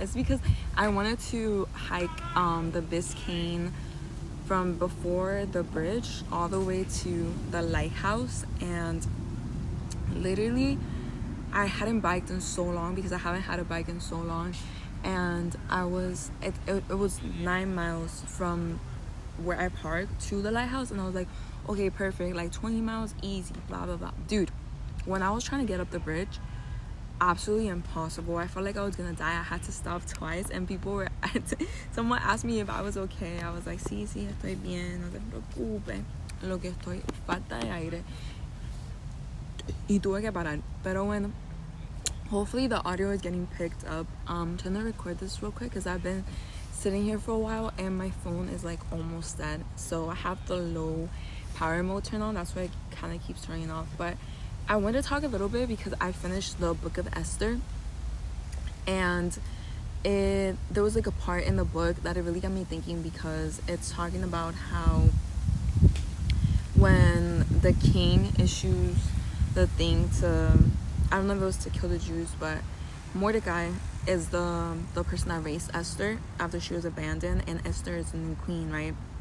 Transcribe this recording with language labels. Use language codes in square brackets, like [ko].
[en] It's because I wanted to hike the Biscayne from before the bridge all the way to the lighthouse, and literally I hadn't biked in so long because I haven't had a bike in so long, and it was 9 miles from where I parked to the lighthouse, and I was like, okay, perfect, like 20 miles easy, blah blah blah. Dude, when I was trying to get up the bridge, absolutely impossible. I felt like I was gonna die. I had to stop twice, and someone asked me if I was okay. I was like, [es] sí, estoy bien, no te preocupes, lo que estoy falta de aire, y tuve que parar. Pero bueno, [en] hopefully the audio is getting picked up. I'm trying to record this real quick because I've been sitting here for a while and my phone is like almost dead, so I have the low power mode turned on. That's why it kind of keeps turning off. But I want to talk a little bit because I finished the book of Esther, and there was like a part in the book that it really got me thinking, because it's talking about how when the king issues the thing to, I don't know if it was to kill the Jews, but Mordecai is the person that raised Esther after she was abandoned, and Esther is the new queen, right?